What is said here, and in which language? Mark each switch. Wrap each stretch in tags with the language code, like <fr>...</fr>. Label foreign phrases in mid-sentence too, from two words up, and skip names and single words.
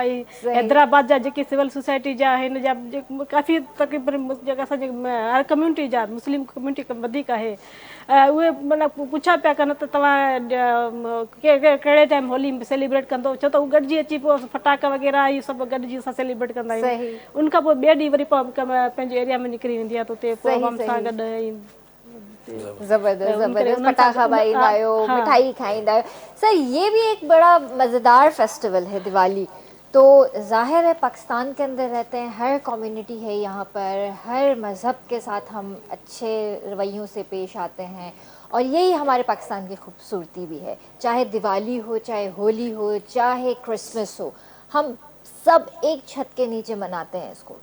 <sd>ऐं हैदराबाद जा जेके</sd> <en>civil society</en> <sd>जा आहिनि जा काफ़ी तक़रीबन जेका असांजे हर कम्यूनिटी जा</sd> <en>Muslim community</en> <sd>वधीक आहे उहे मतिलबु पुछा पिया कनि त तव्हां कहिड़े टाइम होली सेलिब्रेट कंदो, छो त उहे गॾिजी अची पोइ फटाका वग़ैरह इहे सभु गॾिजी असां सेलिब्रेट कंदा आहियूं। उनखां पोइ ॿिए ॾींहुं वरी पंहिंजे एरिया में निकिरी वेंदी आहे त उते प्रोग्राम सां गॾु जबरदस्त जबरदस्त पटाखा ॿारींदा आहियो, मिठाई खाईंदा आहियो।</sd> <ur>سر یہ بھی ایک بڑا مزیدار فیسٹیول ہے دیوالی، تو ظاہر ہے پاکستان کے اندر رہتے ہیں، ہر کمیونٹی ہے یہاں پر، ہر مذہب کے ساتھ ہم اچھے رویوں سے پیش آتے ہیں اور یہی ہمارے پاکستان کی خوبصورتی بھی ہے. چاہے دیوالی ہو، چاہے ہولی ہو، چاہے کرسمس ہو، ہم سب ایک چھت کے نیچے مناتے ہیں اسکو.</ur>